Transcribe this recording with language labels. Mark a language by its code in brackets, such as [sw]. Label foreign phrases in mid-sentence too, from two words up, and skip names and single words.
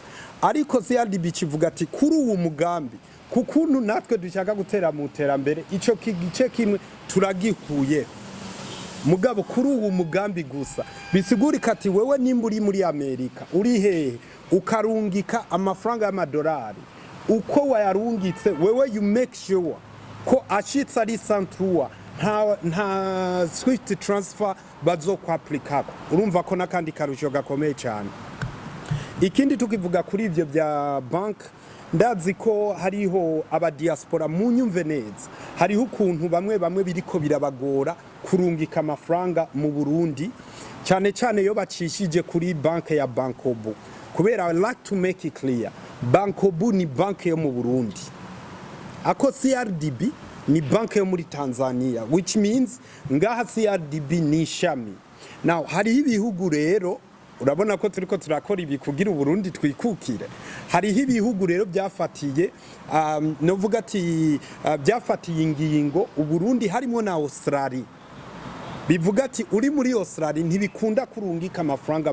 [rn] ariko CRDB kivuga ati kuri uwo mugambi kukuntu natwe dushaka gutera mu terambere ico kigice kimwe turagihuye mugabo kuri uwo mugambi gusa bisigurika ati wewe nimburi muri Amerika uri hehe ukarungika amafaranga y'amadolari uko wayarungitse wewe [en] you make sure [rn] ko ashitsa ari santrua nta [en] swift transfer [rn] bazo kwaplikako urumva ko nakandi karusho gakomeye cyane ikindi tukivuga kuri ivyo bya bank ndazi ko hariho aba diaspora mu nyumve neza hariho ukuntu bamwe biriko birabagora kurungika amafaranga mu Burundi cyane yo bacishije kuri bank ya Bankobo kubera I [en] like to make it clear [rn] Bankobo ni bank yo mu Burundi ako CRDB ni bank yo muri Tanzania [en] which means [rn] ngaha CRDB ni shami now hari ibihugu rero urabona ko turiko turakora ibi kugira Burundi twikukire hari ibihugu rero byafatiye novuga ati byafatiye ingingo Burundi harimo na Australia bivuga ati uri muri Australia ntibikunda kurungika amafaranga